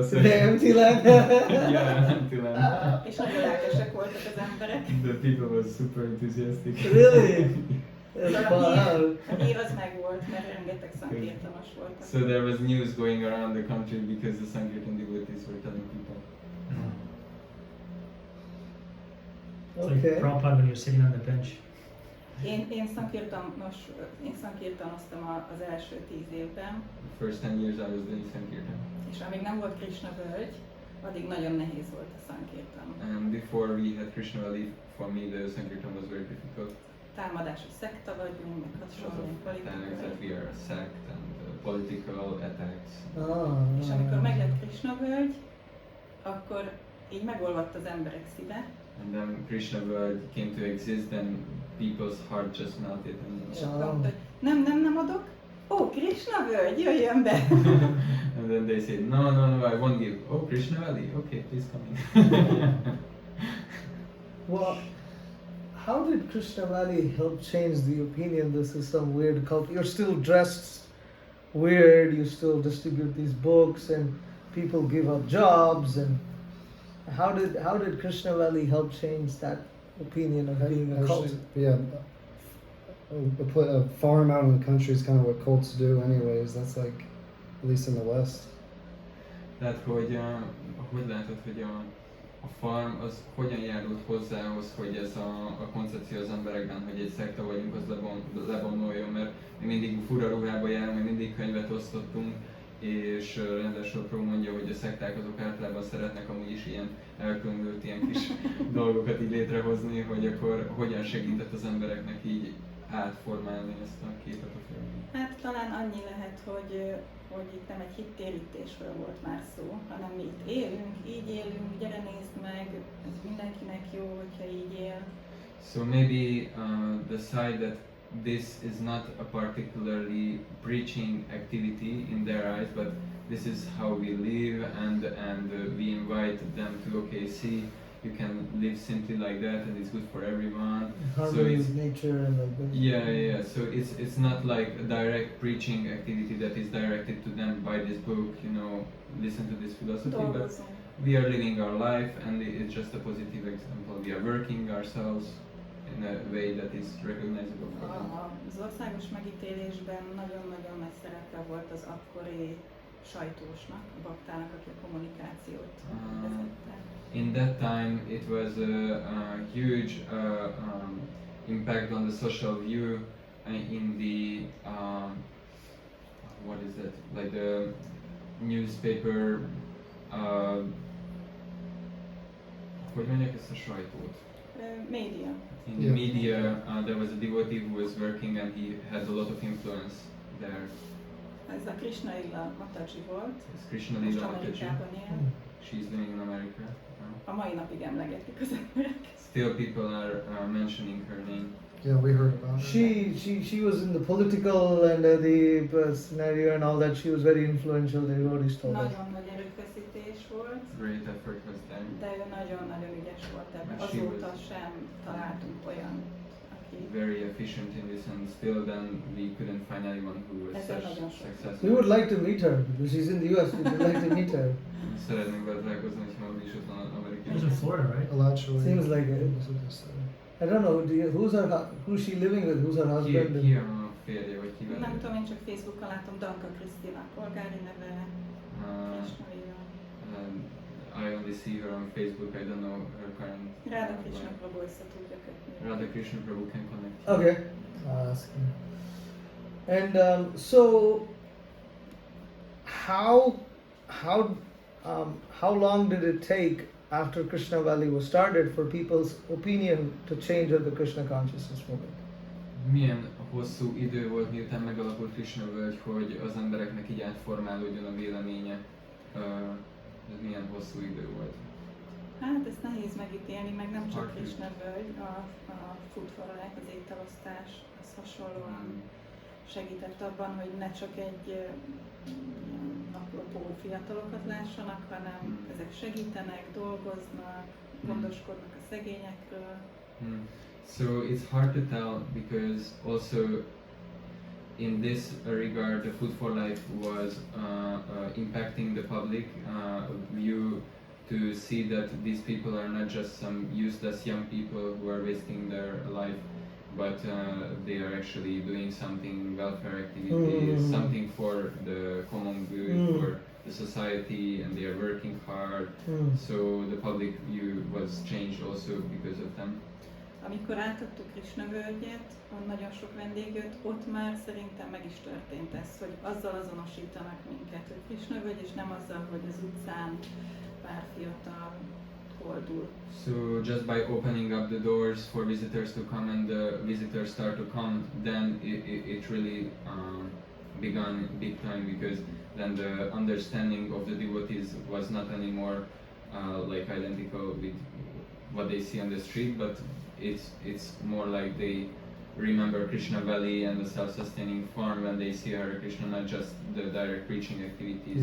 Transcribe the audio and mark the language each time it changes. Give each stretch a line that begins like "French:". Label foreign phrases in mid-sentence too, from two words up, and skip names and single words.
English: So The empty land. yeah, empty land.
Hungarian: És nagyon lelkesek voltak az emberek.
English: The people were super enthusiastic. Really? That's
Hungarian: Szóval
English: wow.
Hungarian: a hír az megvolt, mert rengeteg szankirtanos voltak.
English: So there was news going around the country because the Sankirtan devotees were telling people. It's like Okay. Prabhupada when you're sitting on the bench.
Hungarian: Én szankirtanoztam az első 10 évben,
English: The first 10 years I was doing Sankirtan.
Hungarian: és amíg nem volt Krishna völgy, addig nagyon nehéz volt a szankirtan.
English: And before we had Krishna Valley, for me the Sankirtan was very difficult.
Hungarian: Támadás, hogy szekta vagyunk, meg hasonló
English: Attacks that
Hungarian: politikai.
English: we are a sect and political attacks. Ah.
Hungarian: És amikor meglett Krishna völgy, akkor így megolvadt az emberek szíve,
English: And then Krishna world came to exist, then people's heart just melted.
Hungarian: és
English: And,
Hungarian: akkor mondta, hogy nem adok. Ó, Krishna völgy, jöjjön be!
English: and then they said, no, I won't give. Oh, Krishna Valley, okay, please come in. Well, how did Krishna Valley help change the opinion this is some weird cult? You're still dressed weird, you still distribute these books and people give up jobs, and how did Krishna Valley help change that opinion of being a cult? Actually, yeah, a farm out in the country is kind of what cults do anyways. That's like, at least in the West.
Hungarian: Tehát, hogy látod, hogy a farm az hogyan járult hozzá ahhoz, hogy ez a koncepció az emberekben, hogy egy szekta vagyunk, az levonuljon, mert mi mindig fura ruhába járunk, mi mindig könyvet osztottunk, és ráadásul Prabhu mondja, hogy a szekták azok általában szeretnek amúgy is ilyen elkülönült ilyen kis dolgokat így létrehozni, hogy akkor hogyan segített az embereknek így átformálni ezt a képet a filmben. Hát talán annyi lehet, hogy itt nem egy hittérítésről volt már szó, hanem mi itt élünk, így élünk, gyere nézd meg, ez mindenkinek jó, hogyha így él.
English: So maybe the side that this is not a particularly preaching activity in their eyes, but this is how we live, and we invite them to, okay, see, you can live simply like that, and it's good for everyone. Harmony it's with nature and like that. yeah. So it's not like a direct preaching activity that is directed to them by this book. You know, listen to this philosophy, but
Hungarian: Dolgozunk.
English: we are living our life, and it's just a positive example. We are working ourselves in a way that is recognizable for them.
Hungarian: Az országos megítélésben nagyon-nagyon nagy szerepe volt az akkori sajtósnak, a baktának, aki a kommunikációt vezette.
English: In that time, it was a huge impact on the social view in the what is that? Like the newspaper.
Hungarian: Hogy mondják ezt a sajtót? Média.
English: In the Yeah. media, there was a devotee who was working and he had a lot of influence there.
Hungarian: Ez a Krishna Lila Mataji volt,
English: It's Krishna
Hungarian: most
English: Lila Mataji.
Hungarian: Amerikában él.
English: She's living in America now.
Hungarian: A mai napig emlegetik az emberek.
English: Still people are mentioning her name. Yeah, we heard about her. She was in the political and the scenario and all that. She was very influential. The devotees told us.
Hungarian: Nagyon nagy erőfeszítés volt,
English: Great effort was there.
Hungarian: de ő nagyon-nagyon ügyes volt ebben.
English: But she
Hungarian: Azóta
English: was-
Hungarian: sem találtunk olyan, aki
English: Very efficient in this, and still then we couldn't find anyone who was
Hungarian: Ezzel
English: such
Hungarian: nagyon sok.
English: successful. We would like to meet her because she's in the US. We would like to meet her.
Hungarian: Szeretnénk vele találkozni, hogyha is ott van Amerikában.
English: It was in Florida, right? Alachua. Seems like it. I don't know. Who's she living with? Who's her husband?
Hungarian: Ki a férje, vagy ki vele? nem tudom, én csak Facebookon látom Danka Krisztina polgári neve, Uh, Krishna Lila.
English: I only see her on Facebook. I don't know her current.
Hungarian: Ráda Krishna Prabhu össze tudja kötni.
English: Radha Krishna Prabhu can connect. Okay. I'll ask him. And so, how long did it take after Krishna Valley was started for people's opinion to change of the Krishna consciousness movement?
Hungarian: Milyen hosszú idő volt, miután megalakult Krishna völgy, hogy az embereknek így átformálódjon a véleménye? Ez milyen hosszú idő volt? Hát ezt nehéz megítélni, meg nem csak
English: Hard to-
Hungarian: Krishna völgy, a
English: food for life,
Hungarian: az ételosztás, az hasonlóan segített abban, hogy ne csak egy naplopó fiatalokat lássanak, hanem ezek segítenek, dolgoznak, gondoskodnak a szegényekről.
English: So it's hard to tell because also in this regard the Food for Life was impacting the public view to see that these people are not just some useless young people who are wasting their life, but they are actually doing something, welfare activities, something for the common good, for the society, and they are working hard. So the public view was changed also because of them.
Hungarian: Amikor átadtuk Krishna völgyet, nagyon sok vendég jött, ott már szerintem meg is történt ez, hogy azzal azonosítanak minket, hogy Krishna völgy, és nem azzal, hogy az utcán pár fiatal koldul.
English: So just by opening up the doors for visitors to come and the visitors start to come, then it really began big time, because then the understanding of the devotees was not anymore like identical with what they see on the street, but it's more like they remember Krishna Valley and the self-sustaining farm when they see Hare Krishna, not just the direct preaching activities.